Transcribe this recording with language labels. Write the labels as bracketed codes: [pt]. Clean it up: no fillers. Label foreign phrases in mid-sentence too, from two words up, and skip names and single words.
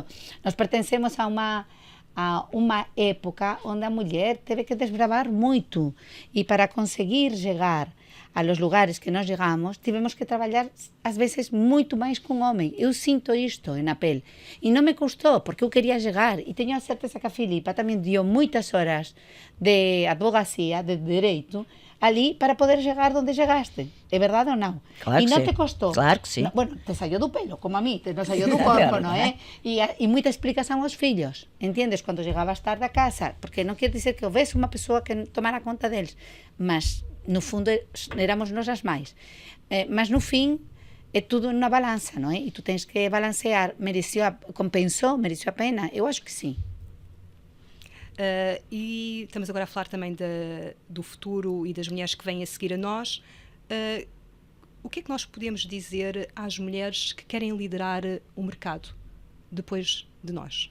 [pt] Nós pertencemos a uma época onde a mulher teve que desbravar muito e para conseguir chegar a los lugares que nós chegamos, tivemos que trabalhar às vezes muito mais com o homem. Eu sinto isto na pele e não me custou porque eu queria chegar e tenho a certeza que a Filipa também deu muitas horas de advocacia, de direito, ali para poder chegar onde chegaste. É verdade ou não? Claro e que não sim. te costou. Claro que sim. [es] No, bueno, [gl] te saiu do pelo, como a mí, te non saiu do corpo, non é? E moita explicación aos fillos, entendes? Cando chegabas tarde a casa, porque non quer dizer que houvese unha persoa que tomara conta deles, mas no fundo éramos nós as máis. Mas no fin é tudo unha balanza, non é? [pt] E tu tens que balancear, compensou, mereceu a pena? Eu acho que sim. E estamos agora a falar também do futuro e das mulheres que vêm a seguir a nós. O que é que nós podemos dizer às mulheres que querem liderar o mercado depois de nós?